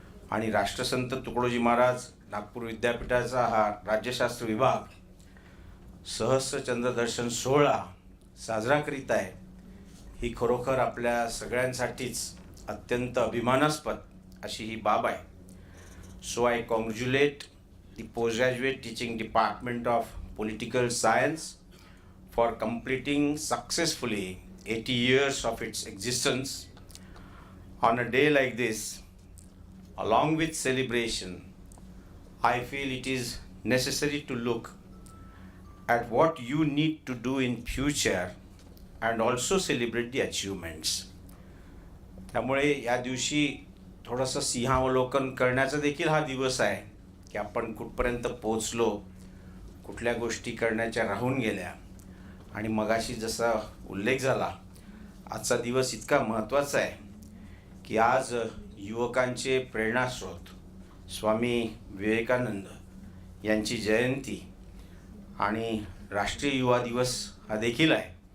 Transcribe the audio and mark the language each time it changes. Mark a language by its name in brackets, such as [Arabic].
[Marathi] आणि राष्ट्रसंत तुकडोजी महाराज नागपूर विद्यापीठाचा हा राज्यशास्त्र विभाग सहस्र चंद्रदर्शन सोहळा साजरा करीत आहे. ही खरोखर आपल्या सगळ्यांसाठीच अत्यंत अभिमानास्पद अशी ही बाब आहे. [English] So I congratulate the postgraduate teaching department of political science for completing successfully 80 years of its existence. On a day like this, along with celebration, I feel it is necessary to look at what you need to do in future and also celebrate the achievements. [Marathi] त्यामुळे या दिवशी थोडंसं सिंहावलोकन करण्याचा देखील हा दिवस आहे की आपण कुठपर्यंत पोचलो, कुठल्या गोष्टी करण्याच्या राहून गेल्या. आणि मगाशी जसा उल्लेख झाला, आजचा दिवस इतका महत्त्वाचा आहे की आज युवकांचे प्रेरणास्रोत स्वामी विवेकानंद यांची जयंती आणि राष्ट्रीय युवा दिवस हा देखील आहे.